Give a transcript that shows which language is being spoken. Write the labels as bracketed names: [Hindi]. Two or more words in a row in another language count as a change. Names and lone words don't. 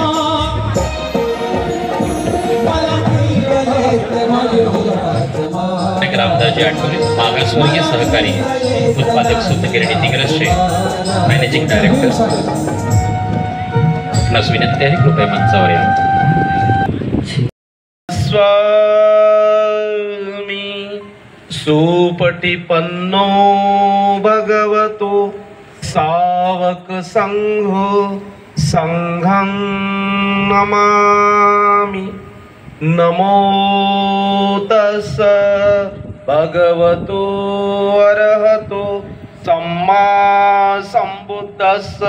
[Marathi] रामदासजी आठवले, मागासवर्गीय सहकारी उत्पादक सूतगिरणी दिग्रसचे मॅनेजिंग डायरेक्टर. आपणास विनंती आहे, कृपया मंचावर या. [Pali] स्वामी सुपटिपन्नो भगवतो सावक संघो संघं नमामि. नमो तस् भगवतो अरहतो सम्मा संबुद्धस्स.